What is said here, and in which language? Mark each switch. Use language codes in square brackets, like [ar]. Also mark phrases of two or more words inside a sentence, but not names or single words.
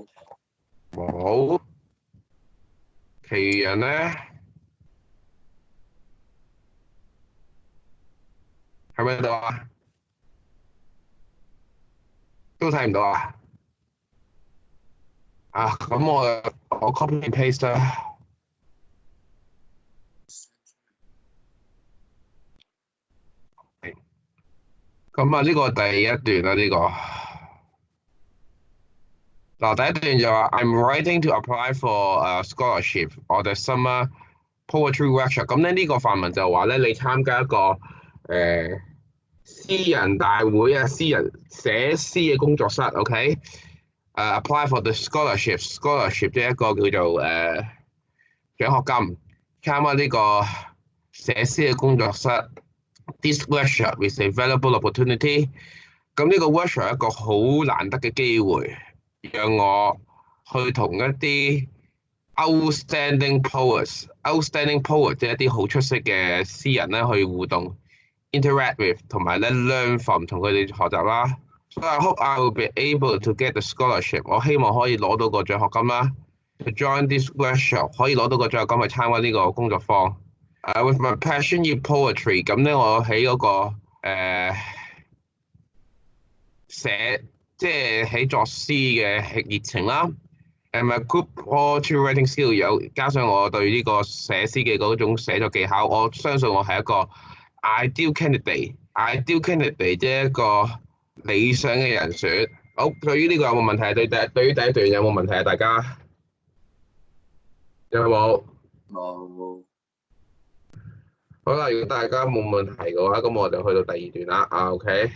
[yue] 冇。其餘人咧，睇唔睇到啊？都睇唔到啊？咁我 [en] copy and paste [yue] 啦。咁啊，呢個第一段啦，呢個嗱第一段就話 [en] I'm writing to apply for a scholarship or the summer poetry workshop。 [yue] 咁咧呢個範文就話咧，你參加一個詩人大會啊，詩人寫詩嘅工作室 ，OK？ [en] apply for the scholarship [yue] 即係一個叫做獎學金，參加呢個寫詩嘅工作室。 [en] This workshop is a valuable opportunity。 [yue] 咁呢個 workshop 係一個好難得嘅機會，讓我去同一啲 [en] outstanding poet [yue] 即係一啲好出色嘅詩人咧去互動 ， [en] interact with [yue] 同埋咧 [en] learn from [yue] 同佢哋學習啦。 [en] So I hope I will be able to get the scholarship。 [yue] 我希望可以攞到個獎學金啦。 [en] To join this workshop [yue] 可以攞到個獎學金去參加呢個工作坊。 [en] With my passion in poetry， [yue] 咁咧我喺嗰個寫即係喺作詩嘅熱情啦。 [en] And my good poetry writing skill [yue] 加上我對呢個寫詩嘅嗰種寫作技巧，我相信我係一個 [en] ideal candidate。 ideal candidate [yue] 即係一個理想嘅人選。好，對於呢個有冇問題啊？對於第一段有冇問題啊？大家有冇？冇。好啦，如果大家冇問題嘅話，咁我就去到第二段啦。OK。